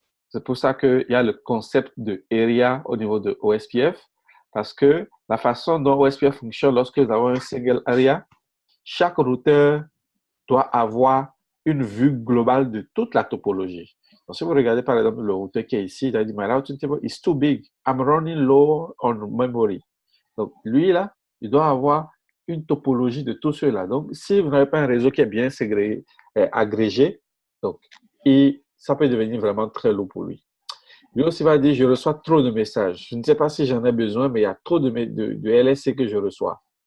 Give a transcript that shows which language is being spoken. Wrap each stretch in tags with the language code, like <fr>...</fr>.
<fr>C'est pour ça qu'il y a le concept de area au niveau de OSPF, parce que la façon dont OSPF fonctionne lorsque nous avons un single area, chaque routeur doit avoir une vue globale de toute la topologie. Donc, si vous regardez par exemple le routeur qui est ici, il a dit,</fr> <en>my routing table is too big. I'm running low on memory.</en> <fr>Donc, lui, là, il doit avoir une topologie de tout cela. Donc, si vous n'avez pas un réseau qui est bien ségrégé, agrégé, donc, ça peut devenir vraiment très lourd pour lui. Lui aussi va dire, je reçois trop de messages. Je ne sais pas si j'en ai besoin, mais il y a trop de LSC que je reçois.</fr>